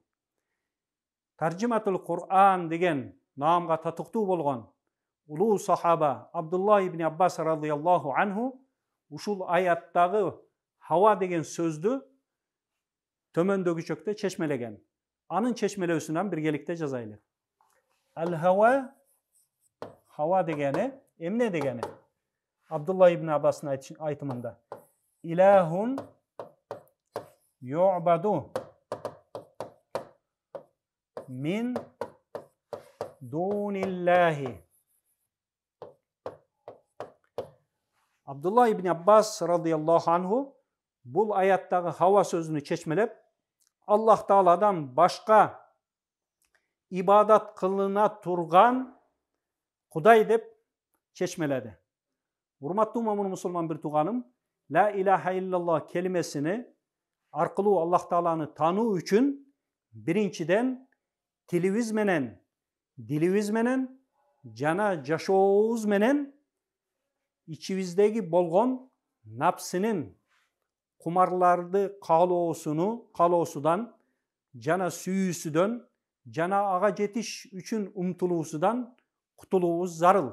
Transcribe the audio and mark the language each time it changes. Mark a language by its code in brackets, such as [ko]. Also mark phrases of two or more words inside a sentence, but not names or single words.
[ky] Таржиматул Кур'ан деген наамга татыктуу болгон улуу сахаба Абдулла ибн Аббас [ar] رضي الله عنه [ky] ушул аяттагы хава деген сөздү төмөндөгүчөктө чечмелеген. Анын чечмелөөсүнөн биргеликте жазайлы. Ал-хава, хава дегени эмне дегени? Абдулла ибн Аббастын айтымында [ar] إله يعبد من دون الله. [ky] Абдулла ибн Аббас [ar] رضي الله عنه [ky] бул аяттагы хава сөзүнү чечмелеп, Аллах Тааладан башка ибадат кылына турган Кудай деп чечмеледи. Урматтуу момун мусулман бир тууганым, [ar] لا إله إلا الله [ky] келимесини аркылуу Аллах Тааланы тануу үчүн биринчиден тилибиз менен, дилибиз менен жана жашообуз менен ичибиздеги болгон напсынын кумарларды каалоосудан жана сүйүүсүдөн жана ага жетиш үчүн умтулуусудан кутулуубуз зарыл.